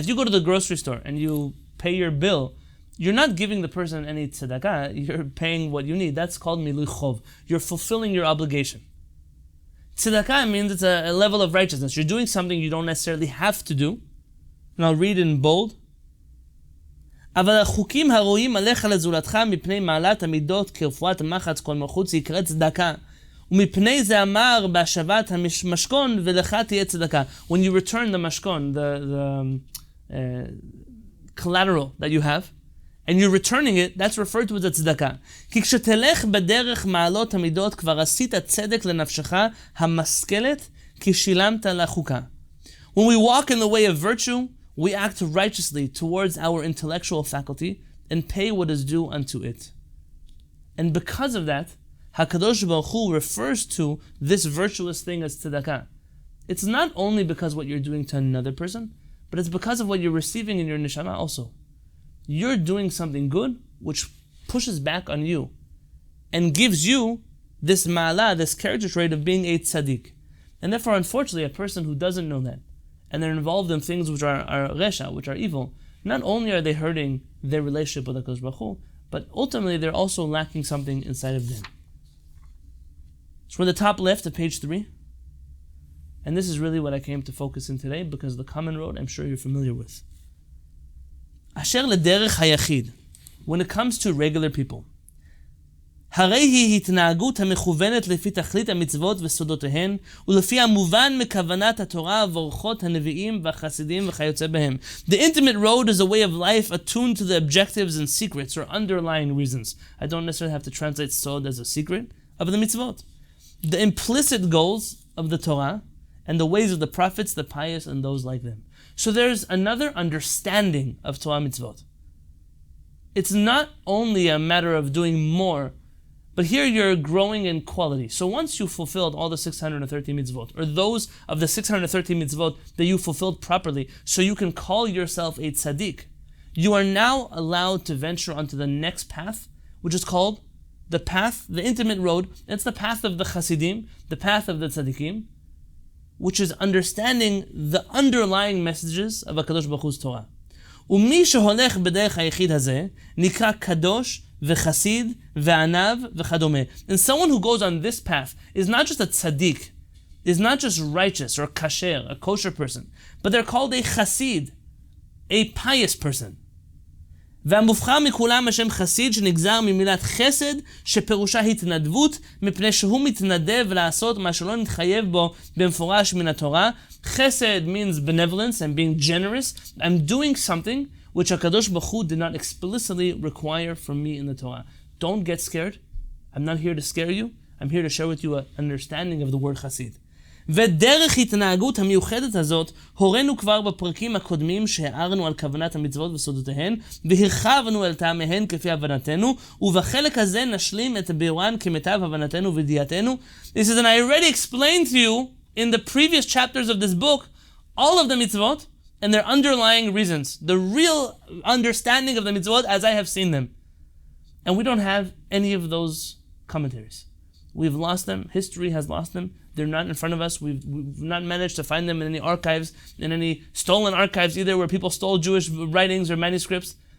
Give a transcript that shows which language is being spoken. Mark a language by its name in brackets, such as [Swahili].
[English] If you go to the grocery store and you pay your bill, you're not giving the person any tzedakah, you're paying what you need. That's called milui chov. You're fulfilling your obligation. Tzedakah means it's a level of righteousness. You're doing something you don't necessarily have to do. And I'll read in bold. [Hebrew] אבל החוקים הרואים עליך לזולתך מפני מעלת המידות כרפואת המחץ כל מלכות יקרא צדקה. ומפני זה אמר בהשבת המשכון ולך תהיה צדקה. [English] When you return the mashkon, the collateral that you have, and you're returning it, that's referred to as a tzedakah. [Hebrew] כי כשתלך בדרך מעלות המידות כבר עשית צדק לנפשך המשכלת כי שילמת לחוקה. [English] When we walk in the way of virtue, we act righteously towards our intellectual faculty and pay what is due unto it. And because of that, HaKadosh Baruch Hu refers to this virtuous thing as tzedakah. It's not only because what you're doing to another person, but it's because of what you're receiving in your neshama also. You're doing something good which pushes back on you and gives you this ma'ala, this character trait of being a tzaddik. And therefore, unfortunately, a person who doesn't know that, and they're involved in things which are resha, which are evil, not only are they hurting their relationship with HaKadosh Baruch Hu, but ultimately they're also lacking something inside of them. So we're the top left of page 3. And this is really what I came to focus in today, because the common road I'm sure you're familiar with. [Hebrew] Asher lederech hayachid, [English] when it comes to regular people, [Hebrew] הרי היא התנהגות המכוונת לפי תכלית המצוות וסודותיהן ולפי המובן מכוונת התורה ואורחות הנביאים והחסידים וכיוצא בהם. [English] The intimate road is a way of life attuned to the objectives and secrets or underlying reasons. I don't necessarily have to translate sod as a secret of the mitzvot. The implicit goals of the Torah and the ways of the prophets, the pious, and those like them. So there's another understanding of Torah mitzvot. It's not only a matter of doing more, but here you're growing in quality. So once you fulfilled all the 613 mitzvot, or those of the 613 mitzvot that you fulfilled properly, so you can call yourself a tzaddik, you are now allowed to venture onto the next path, which is called the path, the intimate road. It's the path of the Hasidim, the path of the tzaddikim, which is understanding the underlying messages of HaKadosh Baruch Hu's Torah. [Hebrew] ומי שהולך בדרך היחיד הזה נקרא קדוש וחסיד וענב וכדומה. [English] And someone who goes on this path is not just a tzaddik, is not just righteous or kasher, a kosher person, but they're called a chasid, a pious person. [Hebrew] והמובחר מכולם השם חסיד שנגזר ממילת חסד שפירושה התנדבות מפני שהוא מתנדב לעשות מה שלא נתחייב בו במפורש מן התורה. [English] Chesed means benevolence and being generous. I'm doing something which HaKadosh Baruch Hu did not explicitly require from me in the Torah. Don't get scared. I'm not here to scare you. I'm here to share with you an understanding of the word Hasid. [Hebrew] ודרך התנהגות המיוחדת הזאת, הורינו כבר בפרקים הקודמים שהערנו על כוונת המצוות וסודותיהן, והרחבנו על טעמיהן כפי הבנתנו, ובחלק הזה נשלים את ביאורן כמיטב הבנתנו וידיעתנו. [English] This is, and I already explained to you in the previous chapters of this book, all of the mitzvot and their underlying reasons, the real understanding of the mitzvot as I have seen them. And we don't have any of those commentaries. We've lost them. History has lost them. They're not in front of us. We've not managed to find them in any archives, in any stolen archives either, where people stole Jewish writings or manuscripts.